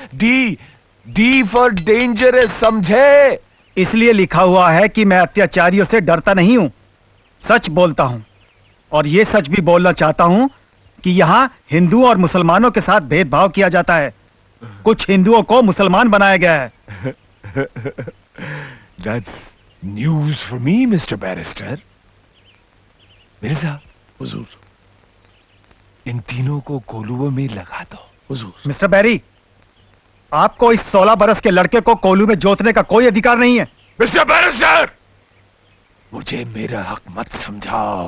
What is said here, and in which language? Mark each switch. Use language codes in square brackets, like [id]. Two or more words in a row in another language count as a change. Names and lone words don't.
[en] D for dangerous, समझे? [hi] इसलिए लिखा हुआ है कि मैं अत्याचारियों से डरता नहीं हूं, सच बोलता हूं। और ये सच भी बोलना चाहता हूं कि यहां हिंदू और मुसलमानों के साथ भेदभाव किया जाता है। कुछ हिंदुओं को मुसलमान बनाया गया है। [en] That's news for me, Mr. Barrister. [hi] मिर्जा, हुजूर। इन तीनों को कोलुओं में लगा दो। हुजूर। मिस्टर बैरी, आपको इस 16 बरस के लड़के को कोलू में जोतने का कोई अधिकार नहीं है। मिस्टर बैरिस्टर, मुझे मेरा हक मत समझाओ।